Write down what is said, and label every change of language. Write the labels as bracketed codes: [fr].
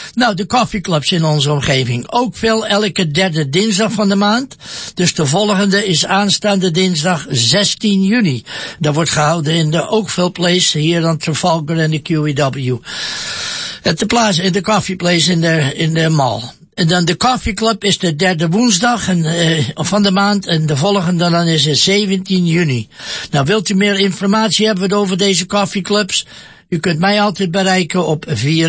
[nl] Nou, de koffieclubs in onze omgeving. Ook veel elke derde dinsdag van de maand. Dus de volgende is aanstaande dinsdag 16 juni. Dat wordt gehouden in de Oakville Place, hier aan Trafalgar en de QEW. [en] At the plaza, in the coffee place in the mall. [nl] En dan de koffieclub is de derde woensdag van de maand. En de volgende dan is het 17 juni. Nou, wilt u meer informatie hebben over deze koffieclubs? U kunt mij altijd bereiken op 416-226-0620.